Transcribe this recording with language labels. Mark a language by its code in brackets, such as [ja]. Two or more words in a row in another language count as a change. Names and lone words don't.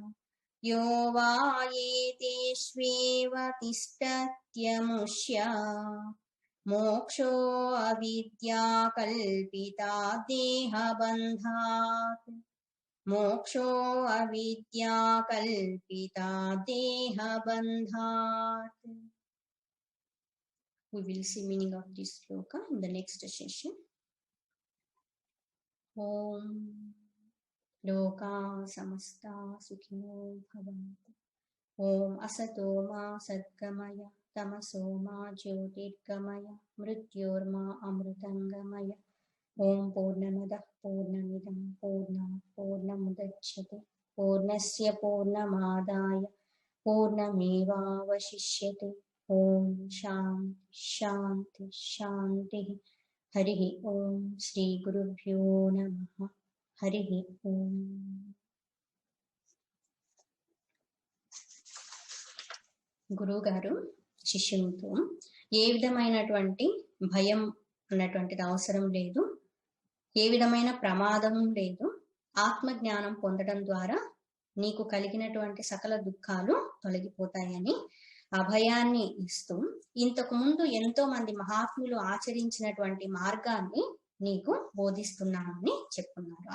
[sa] यो वयेतेष्वेव तिष्ठत्यमुष्य. मोक्षो अविद्या कल्पित देह बन्धात्. मोक्षो अविद्या कल्पित देह बन्धात्. [en] We will see meaning of this sloka in the next session. [sa] ॐ लोकाः समस्ताः सुखिनो भवन्तु. ॐ असतो मा सद्गमय तमसो मा ज्योतिर्गमय मृत्योर्मा अमृतङ्गमय. ॐ पूर्णमदः पूर्णमिदं पूर्णमुदच्यते पूर्णस्य पूर्णमादाय पूर्णमेव वशिष्यते. ॐ शान्तिः शान्तिः शान्तिः. हरिः ॐ श्री गुरुभ्यो नमः. हरिः ॐ. [te] గురువు గారు శిష్యునితో ఏ విధమైనటువంటి భయం అన్నటువంటిది అవసరం లేదు, ఏ విధమైన ప్రమాదం లేదు, ఆత్మజ్ఞానం పొందడం ద్వారా నీకు కలిగినటువంటి సకల దుఃఖాలు తొలగిపోతాయని అభయాన్ని ఇస్తూ ఇంతకు ముందు ఎంతో మంది మహాత్ములు ఆచరించినటువంటి మార్గాన్ని నీకు బోధిస్తున్నానని చెప్పున్నారు.